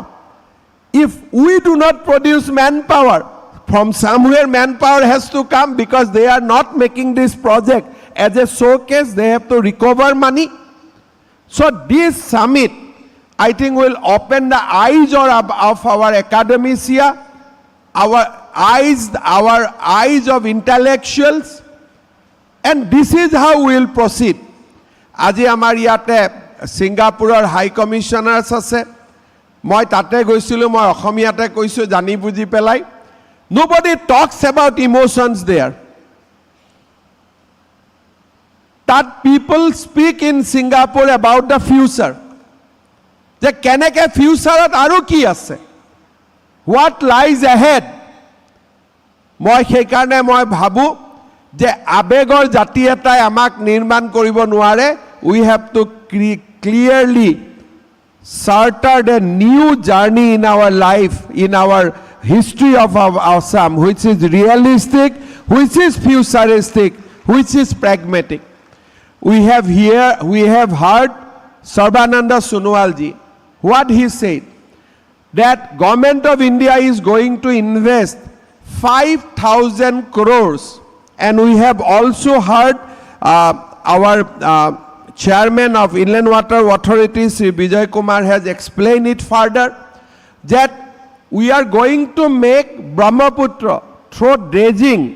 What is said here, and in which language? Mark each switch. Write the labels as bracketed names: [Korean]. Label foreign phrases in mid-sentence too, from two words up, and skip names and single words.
[English] If we do not produce manpower, from somewhere manpower has to come, because they are not making this project as a showcase, they have to recover money. So this summit, I think, will open the eyes of our academia, our eyes of intellectuals, and this is how we will proceed. [Assamese] আজি আমাৰ ইয়াতে ছিংগাপুৰৰ হাই কমিশ্যনাৰ্ছ আছে, মই তাতে গৈছিলোঁ, মই অসমীয়াতে কৈছোঁ জানি বুজি পেলাই. [English] Nobody talks about emotions there. That people speak in Singapore about the future. [Assamese] যে কেনেকৈ ফিউচাৰত আৰু কি আছে, [English] what lies ahead. [Assamese] মই সেইকাৰণে মই ভাবোঁ যে আবেগৰ জাতি এটাই আমাক নিৰ্মাণ কৰিব নোৱাৰে. [English] We have to clearly started a new journey in our life, in our history of Assam, which is realistic, which is futuristic, which is pragmatic. We have heard Sarbananda Sonowal ji, what he said, that Government of India is going to invest 5,000 crores, and we have also heard our Chairman of Inland Water Authority, Sri Vijay Kumar, has explained it further, that we are going to make Brahmaputra through dredging.